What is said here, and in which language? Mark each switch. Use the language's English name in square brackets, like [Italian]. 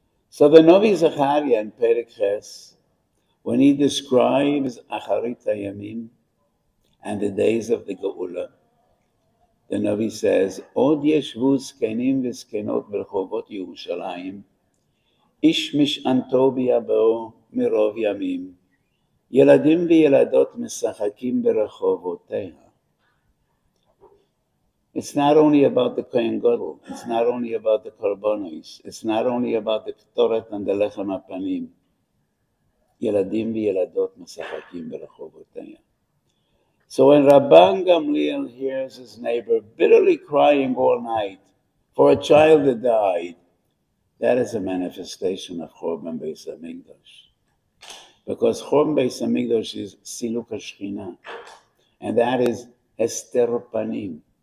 [English] So the Novi Zechariah in Perek Ches, when he describes Acharit HaYamim and the days of the Geula, the Novi says, [Hebrew] Od yeshvu zkenim v'zkenot b'rechovot Yerushalayim, ish mish'anto b'yabo mirov yamim, ילדים וילדות משחקים ברחובותיה. [English] It's not only about the Kohen Gadol. It's not only about the Korbanos. It's not only about the Ktoret and the Lechem HaPanim. [Hebrew] ילדים וילדות משחקים ברחובותיה. [English] So when Rabban Gamliel hears his neighbor bitterly crying all night for a child that died, that is a manifestation of Chorban Beis HaMikdash. Because Chorban Beis HaMikdash is Siluk HaShekhinah, and that is Hester Panim.